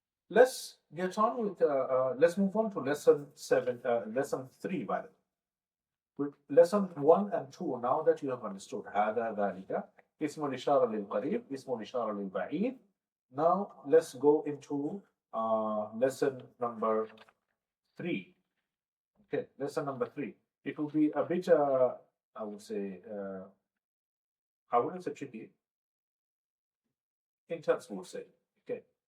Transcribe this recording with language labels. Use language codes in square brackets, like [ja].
[en] Let's get on with. Let's move on to lesson 3. By the way, with lesson 1 and 2. Now that you have understood [ar] هذا ذلك اسم الإشارة للقريب اسم الإشارة للبعيد. [en] Now let's go into lesson number 3. Okay, lesson number 3. It will be a bit. I would say. I wouldn't say tricky. Intense, we would say. Okay.